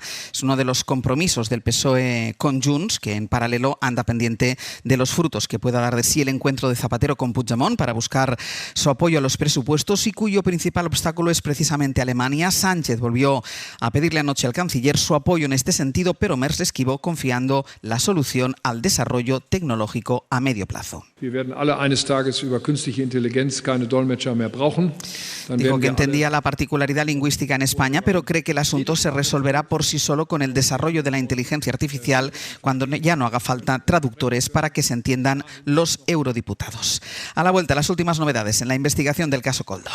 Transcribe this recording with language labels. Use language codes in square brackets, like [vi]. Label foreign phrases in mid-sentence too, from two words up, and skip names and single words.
[es] Es uno de los compromisos del PSOE con Junts, que en paralelo anda pendiente de los frutos que pueda dar de sí el encuentro de Zapatero con Puigdemont para buscar su apoyo a los presupuestos y cuyo principal obstáculo es precisamente Alemania. Sánchez volvió a pedirle anoche al canciller su apoyo en este sentido, pero Mersch esquivó confiando la solución al desarrollo tecnológico a medio plazo. [de] Wir werden alle eines Tages über künstliche Intelligenz keine Dolmetscher mehr brauchen. [es] Dijo que entendía la particularidad lingüística en España, pero cree que el asunto se resolverá por sí solo con el desarrollo de la inteligencia artificial cuando ya no haga falta traductores para que se entiendan los eurodiputados. A la vuelta, las últimas novedades en la investigación del caso Koldo.